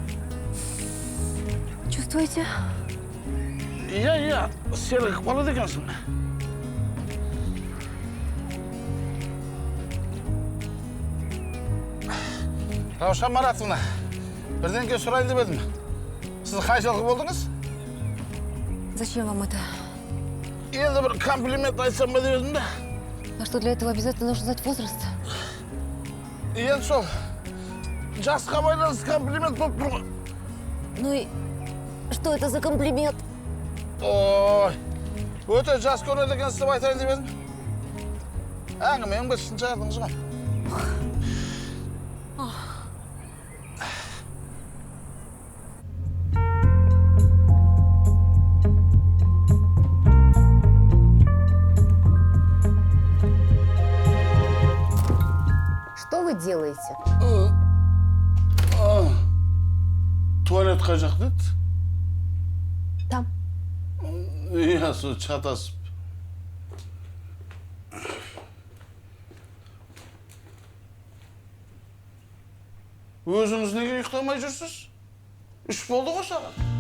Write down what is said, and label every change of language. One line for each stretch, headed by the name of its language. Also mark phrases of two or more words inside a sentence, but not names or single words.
Russian: Чувствуете? Я,
Kazakh: серлік бала дегенсің. Раушан Маратовна, бірдеңке сұрайын деп едім. Сіз қай жылғы болдыңыз?
Russian: Зачем вам это?
Kazakh: Енді бір комплимент айтсам ба деп едім да.
Russian: А что, для этого обязательно нужно знать возраст?
Kazakh: Енді сол, жасқа байланысты комплимент болып тұр ғой.
Russian: Ну и что это за комплимент?
Kazakh: Ой, өте жас көреді екенсіз деп айтайын деп едім. Әңгіменің бітсін шығардыңыз ғой.
Russian: Что вы делаете?
Kazakh: Туалет қай жақта еді?
Russian: Там.
Kazakh: Иә, сол шатасып. Өзіңіз неге ұйықтамай жүрсіз? Үш болды ғой саған.